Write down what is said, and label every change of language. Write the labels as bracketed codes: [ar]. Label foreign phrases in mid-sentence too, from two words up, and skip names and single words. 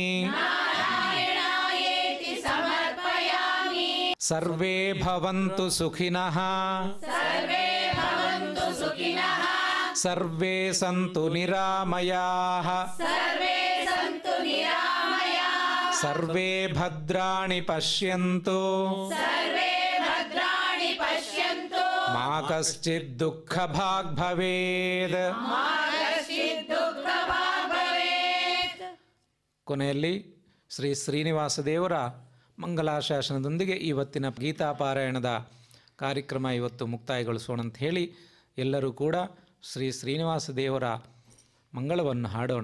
[sa] सर्वे भवन्तु सुखिनः सर्वे सन्तु निरामयाः सर्वे भद्राणि पश्यन्तु मा कश्चित् दुःखभाग् भवेत्। [kn] ಕೊನೆಯಲ್ಲಿ ಶ್ರೀ ಶ್ರೀನಿವಾಸ ದೇವರ ಮಂಗಲಾಶಾಸನದೊಂದಿಗೆ ಇವತ್ತಿನ ಗೀತಾಪಾರಾಯಣದ ಕಾರ್ಯಕ್ರಮ ಇವತ್ತು ಮುಕ್ತಾಯಗೊಳಿಸೋಣ ಅಂತ ಹೇಳಿ ಎಲ್ಲರೂ ಕೂಡ ಶ್ರೀ ಶ್ರೀನಿವಾಸ ದೇವರ ಮಂಗಳವನ್ನು ಹಾಡೋಣ.